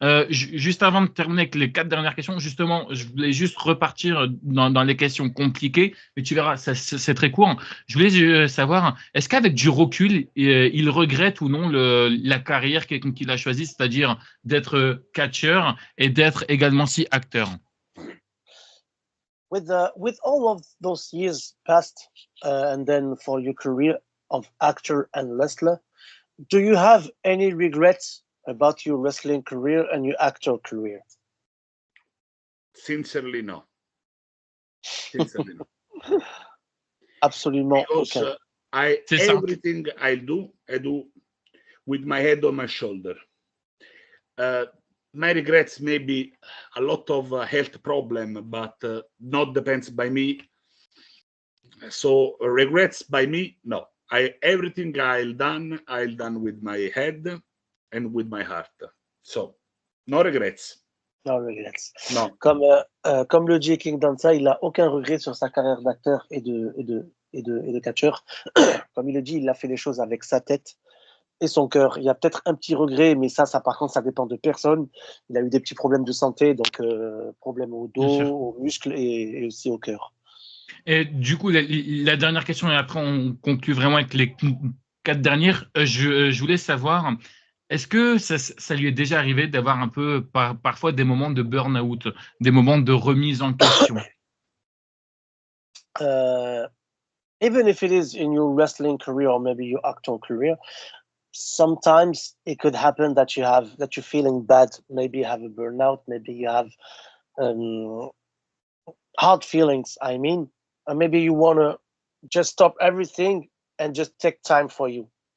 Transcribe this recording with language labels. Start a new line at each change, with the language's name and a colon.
French: Juste avant de terminer avec les 4 dernières questions, justement, je voulais juste repartir dans les questions compliquées, mais tu verras, c'est très court. Je voulais savoir, est-ce qu'avec du recul, il regrette ou non la carrière qu'il a choisie, c'est-à-dire d'être catcheur et d'être également aussi acteur?
English: With all of those years passed, and then for your career of actor and wrestler, do you have any regrets about your wrestling career and your actor career? Sincerely, no.
French: Absolument.
English: Because everything I do with my head on my shoulder. my regrets maybe a lot of health problem, but not depends by me. So regrets by me, no. Everything I've done with my head and with my heart. So no regrets. No regrets. No.
French: Comme le dit King Danza, il n'a aucun regret sur sa carrière d'acteur et de catcheur. Comme il le dit, il a fait les choses avec sa tête et son cœur. Il y a peut-être un petit regret, mais ça par contre, ça dépend de personne. Il a eu des petits problèmes de santé, donc problèmes au dos, aux muscles et aussi au cœur. Et du coup, la dernière question, et après on conclut vraiment avec les 4 dernières. Je voulais savoir, est-ce que ça lui est déjà arrivé d'avoir un peu parfois des moments de burn-out, des moments de remise en question?
English: Even if it is in your wrestling career or maybe your acting career, sometimes it could happen that you're feeling bad. Maybe you have a burnout. Maybe you have hard feelings. I mean, and maybe you want to just stop everything and just take time for you.